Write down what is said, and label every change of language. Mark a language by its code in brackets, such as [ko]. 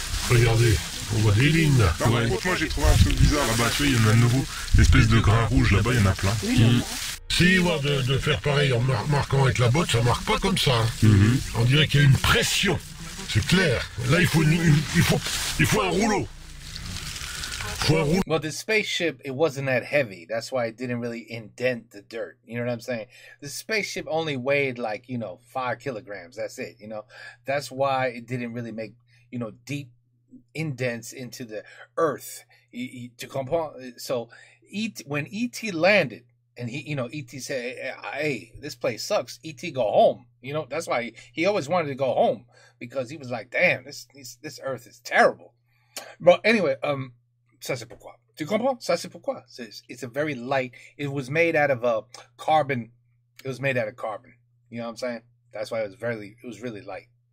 [fr] Regardez, on voit des lignes là. Non, ouais. Moi j'ai trouvé un truc bizarre là-bas, tu vois, il y en a de nouveau, l'espèce de grain rouge là-bas, il y en a plein. Si, moi, de faire pareil en marquant avec la botte, ça marque pas comme ça. On dirait qu'il y a une pression, c'est clair. Là, il faut un rouleau. [en] Well, the spaceship, it wasn't that heavy. That's why it didn't really indent the dirt. You know what I'm saying? The spaceship only weighed 5 kilograms. That's it. That's why it didn't really make, deep indents into the earth. To comprendre. So when E.T. landed and E.T. said, hey, this place sucks. E.T. go home. That's why he always wanted to go home, because he was like, damn, this earth is terrible. But anyway, [fr] ça c'est pourquoi. Tu comprends? Ça c'est pourquoi. [en] It's a very light. It was made out of carbon. It was made out of carbon. You know what I'm saying? That's why it was really light.